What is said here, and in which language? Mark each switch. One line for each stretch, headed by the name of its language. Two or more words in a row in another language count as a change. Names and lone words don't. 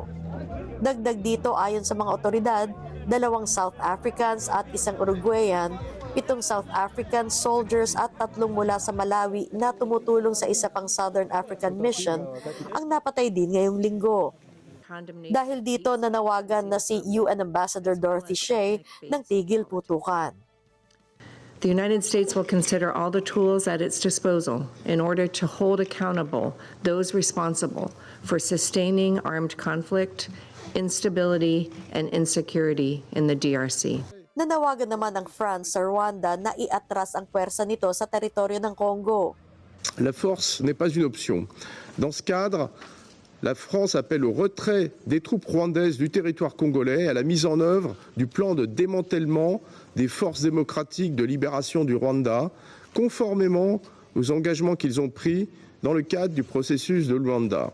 Filipino: Dagdag dito ayon sa mga otoridad, 2 South Africans at 1 Uruguayan, 7
English: South African soldiers
Filipino: at 3 mula sa Malawi na tumutulong sa isa pang
English: Southern African mission
Filipino: ang napatay din ngayong linggo. Dahil dito nanawagan na si UN Ambassador Dorothy Shea ng tigil putukan.
English: The United States will consider all the tools at its disposal in order to hold accountable those responsible for sustaining armed conflict, instability, and insecurity in the DRC.
Filipino: Nanawagan naman ang France sa Rwanda na iatras ang puwersa nito sa teritoryo ng Congo.
French: La force n'est pas une option. Dans ce cadre, la France appelle au retrait des troupes rwandaises du territoire congolais et à la mise en œuvre du plan de démantèlement des forces démocratiques de libération du Rwanda, conformément aux engagements qu'ils ont pris dans le cadre du processus de Luanda.